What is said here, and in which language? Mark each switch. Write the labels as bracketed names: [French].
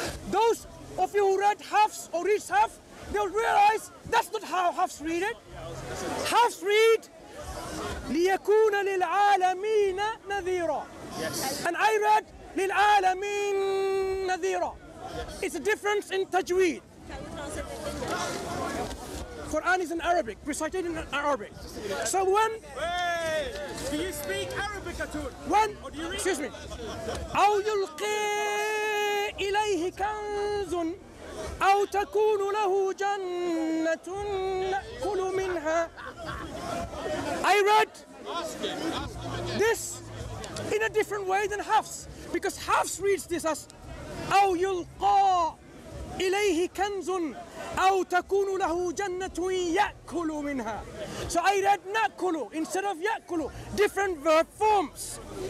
[English] Those of you who read Hafs or read Hafs, they'll realize that's not how Hafs read it. Hafs read [Arabic] ليكون للعالمين نذيرا. [English] And I read [Arabic] للعالمين نذيرا. [English] It's a difference in tajweed. Quran is in Arabic, recited in Arabic. So when... Wait! Do you speak Arabic at all? When... Excuse me. [Arabic] أو يلقي إليه كنز أو تكون له جنة نأكل منها. [English] I read this in a different way than Hafs, because Hafs reads this as [Arabic] أو يلقى إليه كنز أو تكون له جنة يأكل منها. [English] So I read نأكل instead of يأكل, different verb forms.